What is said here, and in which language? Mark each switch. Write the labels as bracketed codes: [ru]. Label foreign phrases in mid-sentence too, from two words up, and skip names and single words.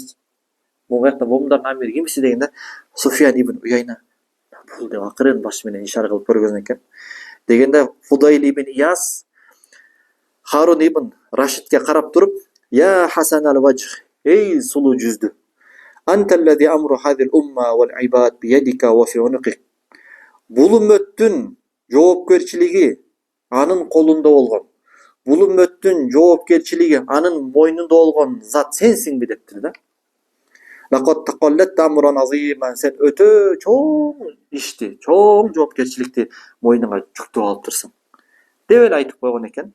[ky] Муякта момундардын амири кимиси дегенде, Суфьян ибн Уяйна бул деп акырын башы менен ишара кылып көргөзгөн экен. Дегенде Фудейл ибн Ияс Харун ибн Рашидке карап туруп, [ar] يا حسن الوجه, [ky] эй сулуу жүздүү, [ar] أنت الذي أمر هذه الأمة والعباد بيدك وفي عنقك. [ky] Бул үммөттүн жоопкерчилиги анын колунда болгон. Бул үммөттүн жоопкерчилиги анын мойнунда болгон зат сенсиңби дептир да. [ar] لقد تقلدت أمرا عظيما, [ky] сен өтө чоң ишти, чоң жоопкерчиликти мойнуңа жүктөп алыптырсың деп эле айтып койгон экен.